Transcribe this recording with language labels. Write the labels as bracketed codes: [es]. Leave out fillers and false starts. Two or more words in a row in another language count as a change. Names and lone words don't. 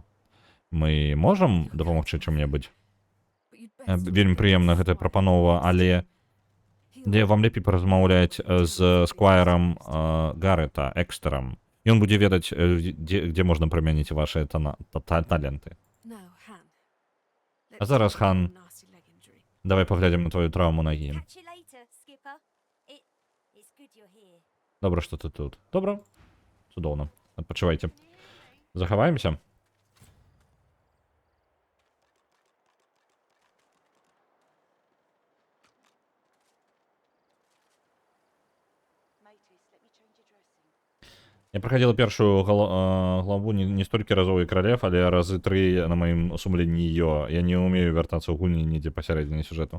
[be] Мы можам дапамагчы чым-небудзь? Вельмі прыемна гэтая прапанова, але вам лепей паразмаўляць з сквайрам Гарета, Экстэрам. Ён будзе ведаць, дзе можна прымяніць вашыя таленты. А зараз, Хан, давай паглядзім на твою траўму нагі. [en] Catch you later, Skipper. It's good you're here. [be] Добра, што ты тут. Добра? Цудоўна. Адпачывайце. Захаваемся? Я праходзіла першую главу не столькі разоў і каралев, але разы 3 на маім сумленні я не ўмею вяртацца ў гульні нідзе пасярэдзіне сюжэту.